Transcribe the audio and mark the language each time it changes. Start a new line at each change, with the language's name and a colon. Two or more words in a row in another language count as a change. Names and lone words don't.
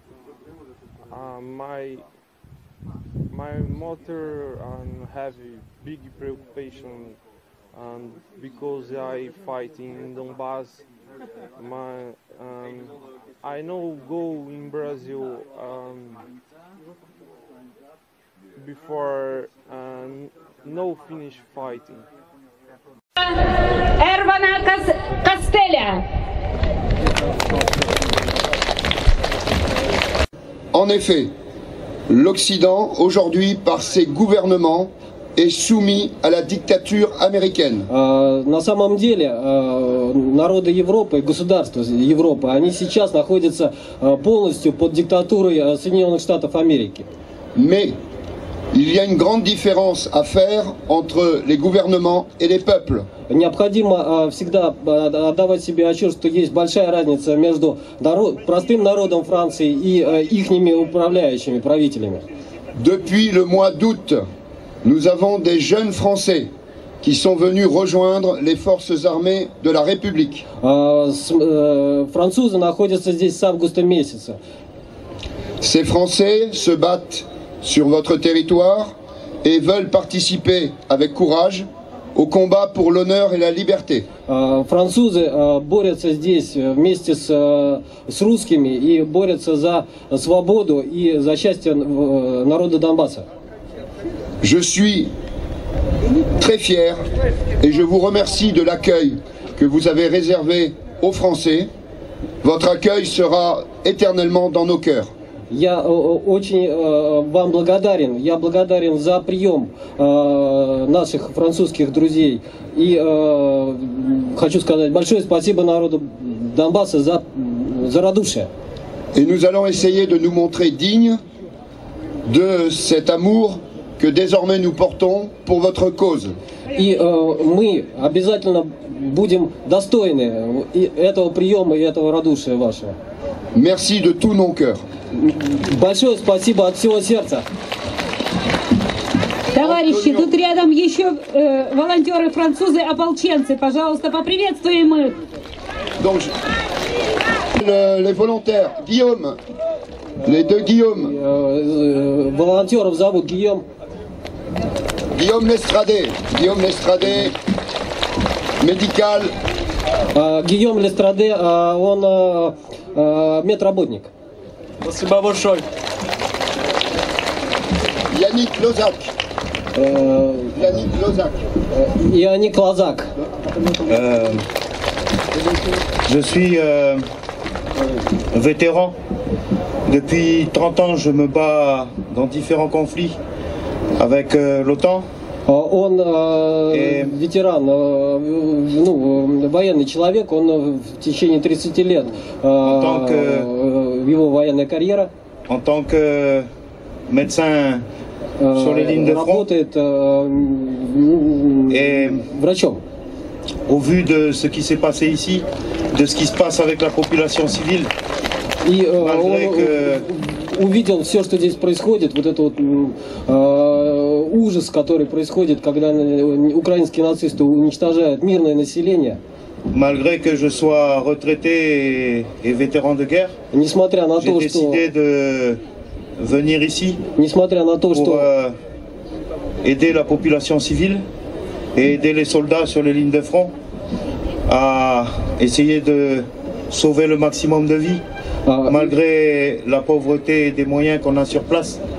English: My mother have a big preoccupation, and because I fight in Donbass, I know go in Brazil before no finish fighting.
French: Erwana Castelia. En effet, l'Occident, aujourd'hui, par ses gouvernements, est soumis à la dictature américaine.
Russian: На самом деле, народы Европы, государства Европы, они сейчас находятся полностью под диктатурой Соединенных Штатов Америки.
French: Mais il y a une grande différence à faire entre les gouvernements et les peuples.
Russian: Необходимо всегда отдавать себе отчет, что есть большая разница между простым народом Франции и ихними управляющими, правителями.
French: Depuis le mois d'août, nous avons des jeunes Français qui sont venus rejoindre les forces armées de la République.
Russian: Французы находятся здесь с августа месяца.
French: Ces Français se battent sur votre territoire et veulent participer avec courage au combat pour l'honneur et la liberté.
Russian: Французы борются здесь вместе с русскими и борются за свободу и за счастье народа Донбасса.
French: Je suis très fier et je vous remercie de l'accueil que vous avez réservé aux Français. Votre accueil sera éternellement dans nos cœurs.
Russian: Я очень вам благодарен. Я благодарен за прием наших французских друзей. И хочу сказать большое спасибо народу Донбасса за радушие.
French: Et nous allons essayer de nous montrer dignes de cet amour que désormais nous portons pour votre cause.
Russian: И мы обязательно будем достойны этого приема и этого радушия вашего.
French: Merci de tout mon cœur.
Russian: Большое спасибо от всего сердца. Товарищи, тут рядом еще волонтеры французы, ополченцы. Пожалуйста, поприветствуем их.
French: Donc, les volontaires, Guillaume, les deux Guillaume.
Russian: Волонтеров зовут Guillaume.
French: Guillaume Lestrade. Guillaume Lestrade. médical.
Russian: Гийом Лестраде, он медработник. Спасибо большое.
French: Yannick Lozak. Yannick Lozak. Yannick Lozak. Je suis vétéran. Depuis 30 ans, je me bats dans différents conflits avec l'OTAN.
Russian: Он ветеран, военный человек, он в течение 30 лет, его военная карьера.
French: En tant que médecin sur les lignes de front.
Russian: Работает врачом.
French: Au vu de ce qui s'est passé ici, de ce qui se passe avec la population civile,
Russian: и увидел все, что здесь происходит, вот этот ужас, который происходит, когда украинские нацисты уничтожают мирное население.
French: Malgré que je sois retraité et vétéran de guerre,
Russian: несмотря на то,
French: j'ai décidé de venir ici
Russian: несмотря на то,
French: pour aider la population civile et aider les soldats sur les lignes de front à essayer de sauver le maximum de vies, malgré la pauvreté des moyens qu'on a sur place.